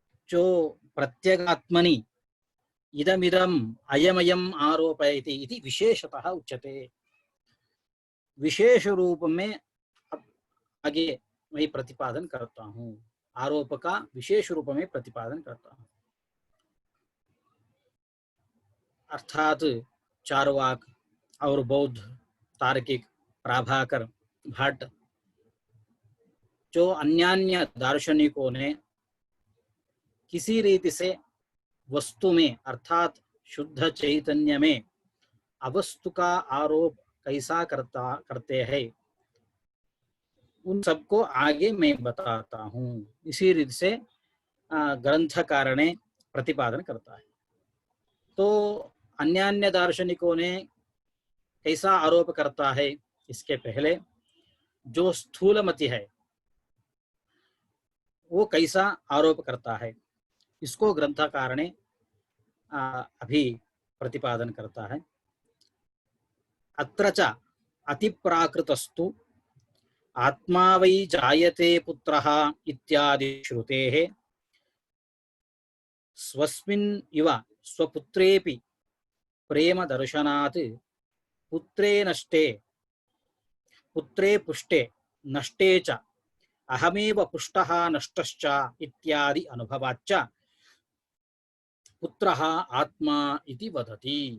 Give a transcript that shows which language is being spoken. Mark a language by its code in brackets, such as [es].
[sa] जो प्रत्यगात्मनि इदमिदम् अयमयम् आरोपयति इति विशेषतः उच्यते। [hi] विशेष रूप में आगे मैं प्रतिपादन करता हूँ, आरोप का विशेष रूप में प्रतिपादन करता हूँ। अर्थात चारवाक और बौद्ध, तार्किक, प्राभाकर भट्ट, जो अन्यान्य दार्शनिकों ने किसी रीति से वस्तु में अर्थात शुद्ध चैतन्य में अवस्तु का आरोप कैसा करते हैं, उन सबको आगे मैं बताता हूँ। इसी रीति से ग्रंथकार ने प्रतिपादन करता है। तो अन्यान्य दार्शनिकों ने कैसा आरोप करता है, इसके पहले जो स्थूलमति है वो कैसा आरोप करता है, इसको ग्रंथकार ने अभी प्रतिपादन करता है। [sa] अत्र च अतिप्राकृतस्तु आत्मा वै जायते पुत्रः इत्यादि श्रुतेः स्वस्मिन् इव स्वपुत्रेऽपि प्रेम दर्शनात् पुत्रे पुष्टे नष्टे च अहमेव पुष्टः नष्टश्च इत्यादि अनुभवाच्च पुत्रः आत्मा इति वदति।